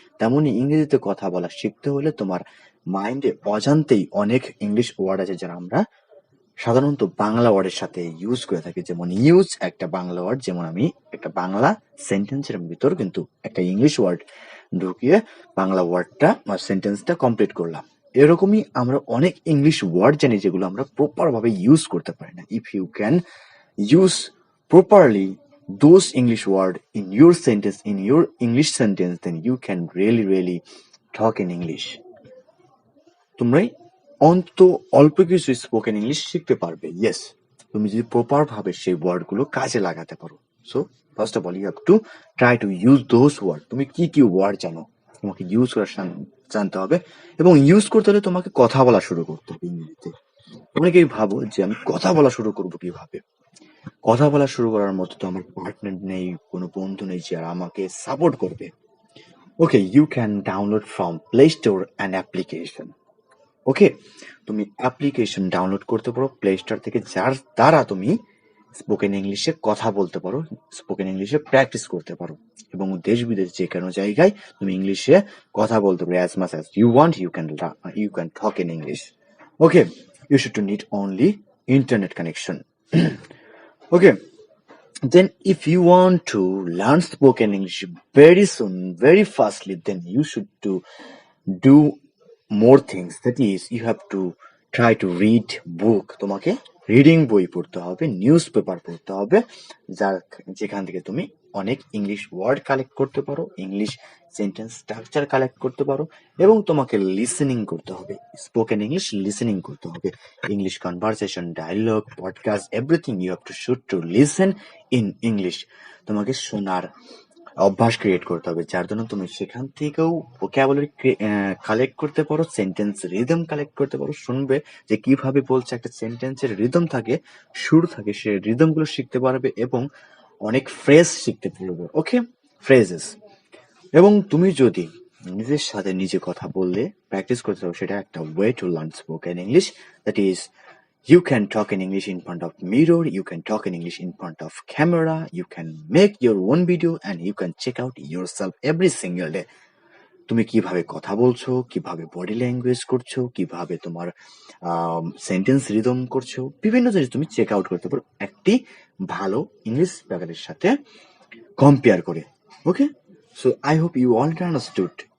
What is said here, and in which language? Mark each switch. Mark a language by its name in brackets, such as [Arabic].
[Bangla] তেমনি ইংরেজিতে কথা বলা শিখতে হলে তোমার মাইন্ডে অজান্তেই অনেক ইংলিশ ওয়ার্ড আছে যারা আমরা সাধারণত বাংলা ওয়ার্ডের সাথে ইউজ করে থাকি। যেমন ইউজ একটা বাংলা ওয়ার্ড, যেমন আমি একটা বাংলা সেন্টেন্সের ভিতর কিন্তু একটা ইংলিশ ওয়ার্ড ঢুকিয়ে বাংলা ওয়ার্ডটা বা সেন্টেন্সটা কমপ্লিট করলাম। এরকমই আমরা অনেক ইংলিশ ওয়ার্ড জানি যেগুলো আমরা প্রপার ভাবে ইউজ করতে পারি না। [English] If you can use properly those English word in your sentence, in your English sentence, then you can really talk in English. [Bangla] তোমরাই অন্তত অল্প কিছু স্পোকেন ইংলিশ শিখতে পারবে। ইয়েস, তুমি যদি প্রপার ভাবে সেই ওয়ার্ড গুলো কাজে লাগাতে পারো। [English] So first of all you have to try to use those word. [Bangla] তুমি কি কি ওয়ার্ড জানো তোমাকে ইউজ করা জানতে হবে, এবং ইউজ করতে হলে তোমাকে কথা বলা শুরু করতে হবে ইংরেজিতে। অনেকেই ভাবো যে আমি কথা বলা শুরু করবো কিভাবে। কথা বলা শুরু করার মতো তো আমার পার্টনার নেই, কোনো বন্ধু নেই যে আমাকে সাপোর্ট করবে। [English] Okay, you can download from play store an application. [Bangla] ওকে, তুমি অ্যাপ্লিকেশন ডাউনলোড করতে পারো প্লে স্টোর থেকে, যার দ্বারা তুমি স্পোকেন ইংলিশে কথা বলতে পারো, স্পোকেন ইংলিশে প্র্যাকটিস করতে পারো, এবং দেশ বিদেশ যে কোনো জায়গায় তুমি ইংলিশে কথা বলতে পারো। [English] As much as you want you can talk in English. Okay, you should to need only internet connection. Okay, then if you want to learn spoken English very soon, very fastly, then you should to do more things. That is, you have to try to read book. [Bangla] তোমাকে reading বই পড়তে হবে, news paper পড়তে হবে, যেখান থেকে তুমি অনেক ইংলিশ ওয়ার্ড কালেক্ট করতে পারো, ইংলিশ সেন্টেন্স স্ট্রাকচার কালেক্ট করতে পারো, এবং তোমাকে লিসেনিং করতে হবে, স্পোকেন ইংলিশ লিসেনিং করতে হবে। [English] English conversation, dialogue, podcast, everything you have to should to listen in English. [Bangla] তোমাকে শোনার অভ্যাস ক্রিয়েট করতে হবে, যার জন্য তুমি সেখান থেকেও ভোকাবুলারি কালেক্ট করতে পারো, সেন্টেন্স রিদম কালেক্ট করতে পারো। শুনবে যে কিভাবে বলছে, একটা সেন্টেন্সের রিদম থাকে, সুর থাকে, সেই রিদম গুলো শিখতে পারবে এবং অনেক ফ্রেজ শিখতে পারবে। ওকে, ফ্রেজেস। এবং তুমি যদি নিজের সাথে নিজে কথা বললে প্র্যাকটিস করতে পারো, সেটা একটা way to learn spoken English. [English] That is, you can talk in English in front of mirror, you can talk in English in front of camera, you can make your own video and you can check out yourself every single day. [Bangla] তুমি কিভাবে কথা বলছো, কিভাবে body language করছো, কিভাবে তোমার sentence rhythm করছো, বিভিন্ন জিনিস তুমি চেক আউট করতে পারো একটি ভালো ইংলিশ স্পিকারের সাথে কম্পেয়ার করে। [English] Okay, so I hope you already understood.